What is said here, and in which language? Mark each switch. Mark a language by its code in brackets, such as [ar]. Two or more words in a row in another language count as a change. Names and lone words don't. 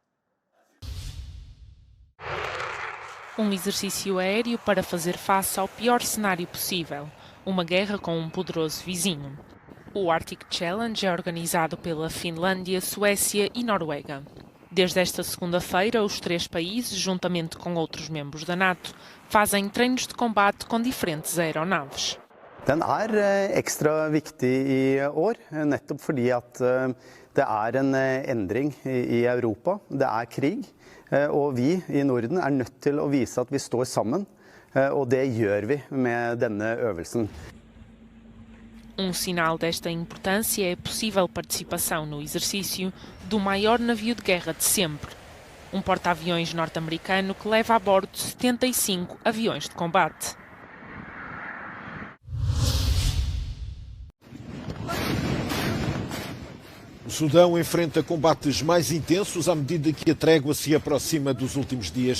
[pt] Um exercício aéreo para fazer face ao pior cenário possível, uma guerra com um poderoso vizinho. O Arctic Challenge é organizado pela Finlândia, Suécia e Noruega. Desde esta segunda-feira, os 3 países, juntamente com outros membros da NATO, fazem treinos de combate com diferentes aeronaves. [no] Den ekstra viktig I år, nettopp fordi at det en endring I Europa, det krig, og vi I Norden nødt til å vise at vi står sammen, og det gjør vi med denne øvelsen. [pt] Sinal desta importância é a possível participação no exercício do maior navio de guerra de sempre. um porta-aviões norte-americano que leva a bordo 75 aviões de combate. O Sudão enfrenta combates mais intensos à medida que a trégua se aproxima dos últimos dias.